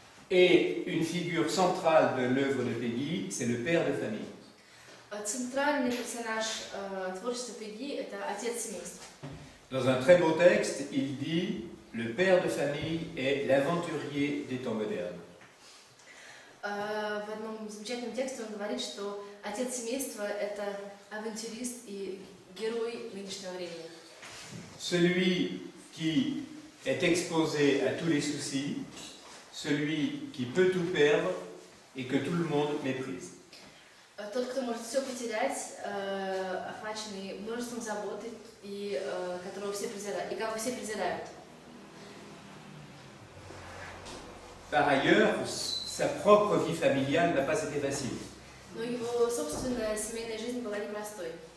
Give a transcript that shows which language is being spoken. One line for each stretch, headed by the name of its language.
French: Et une figure centrale de l'œuvre de Peggy, c'est le père de famille.
Russian: Центральный персонаж творчества Пеги – это отец семейства.
French: Dans un très beau texte, il dit « Le père de famille est l'aventurier des temps modernes ».
Russian: В одном замечательном тексте он говорит, что отец семейства – это авантюрист и герой нынешнего времени.
French: Celui qui est exposé à tous les soucis, celui qui peut tout perdre et que tout le monde méprise.
Russian: Тот, кто может все потерять, охваченный множеством забот, и которого все презирают, и кого все презирают.
French: Par ailleurs, sa propre vie familiale n'a pas été facile.
Russian: Но его собственная семейная жизнь была непростой.